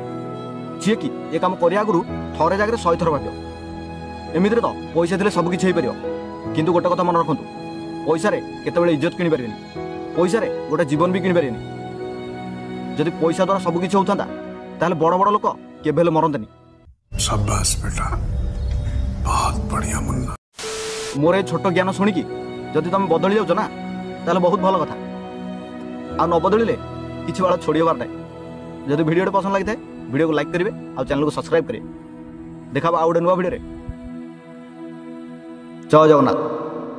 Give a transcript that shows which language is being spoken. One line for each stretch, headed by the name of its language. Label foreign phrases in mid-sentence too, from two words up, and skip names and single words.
Odia: ଯିଏକି ଏ କାମ କରିବା ଆଗରୁ ଥରେ ଜାଗାରେ 100 ଥର ଭାବିବ। ଏମିତିରେ ତ ପଇସା ଥିଲେ ସବୁ କିଛି ହେଇପାରିବ, କିନ୍ତୁ ଗୋଟେ କଥା ମନେ ରଖନ୍ତୁ, ପଇସାରେ କେତେବେଳେ ଇଜ୍ଜତ କିଣିପାରିବେନି, ପଇସାରେ ଗୋଟେ ଜୀବନ ବି କିଣିପାରିବେନି। ଯଦି ପଇସା ଦ୍ୱାରା ସବୁ କିଛି ହେଉଥାନ୍ତା ତାହେଲେ ବଡ଼ ବଡ଼ ଲୋକ କେବେ ହେଲେ ମରନ୍ତେନି।
Hindi: शाबाश बेटा, बहुत बढ़िया मुन्ना।
Odia: ମୋର ଏ ଛୋଟ ଜ୍ଞାନ ଶୁଣିକି ଯଦି ତମେ ବଦଳି ଯାଉଛ ନା ତାହେଲେ ବହୁତ ଭଲ କଥା। ଆଉ ନ ବଦଳିଲେ କିଛି ବାଳ ଛୋଡ଼ି ହେବାର ନାହିଁ। ଯଦି ଭିଡ଼ିଓଟି ପସନ୍ଦ ଲାଗିଥାଏ ଭିଡ଼ିଓକୁ ଲାଇକ୍ କରିବେ ଆଉ ଚ୍ୟାନେଲକୁ ସବସ୍କ୍ରାଇବ୍ କରିବେ। ଦେଖାବା ଆଉ ଗୋଟେ ନୂଆ ଭିଡ଼ିଓରେ। ଜୟ ଜଗନ୍ନାଥ।